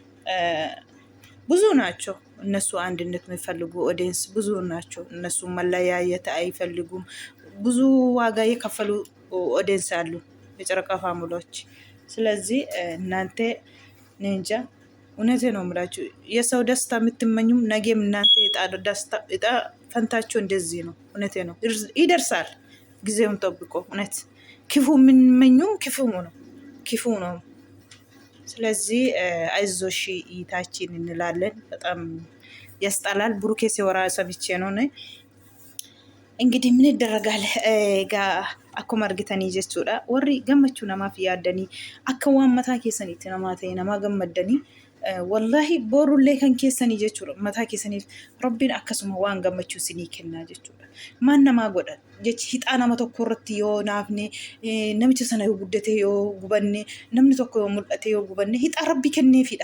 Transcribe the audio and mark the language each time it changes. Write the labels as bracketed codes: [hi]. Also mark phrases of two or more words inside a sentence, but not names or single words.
[am] ብዙ ናቸው። እነሱ አንድነት የሚፈልጉ ኦዲየንስ ብዙ ናቸው። እነሱ መለያየት አይፈልጉም። ብዙ ዋጋ የከፈሉ ኦዲየንስ አሉ፣ የጨረቃ ፋሚሊዎች። ስለዚህ እናንተ እንጃ እውነቴ ነው የምላችሁ የሰው ደስታ የምትመኙም ነገም እናንተ እጣ ፈንታቸው እንደዚህ ነው። እውነቴ ነው ይደርሳል፣ ጊዜውን ጠብቆ። እውነት ክፉ የምንመኙም ክፉ ነው። ስለዚህ አይዞሽ ይታችን እንላለን። በጣም ያስጠላል። ብሩኬ ሲወራ ሰምቼ ነው እንግዲህ ምን ይደረጋል። ጋ [om] akkuma argitanii jechuudha. Warri gammachuu namaaf yaaddanii akka waan mataa keessaniitti namaa ta'e namaa gammaddanii wallahi boorullee kan keessanii jechuudha. Mataa keessaniif rabbiin akkasuma waan gammachuu isinii kennaa jechuudha. Maan namaa godha jechi hixaa nama tokko irratti yoo naafne, namicha sana yoo guddate yoo gubanne, namni tokko yoo mul'ate yoo gubanne hixaa rabbi kenneefidha.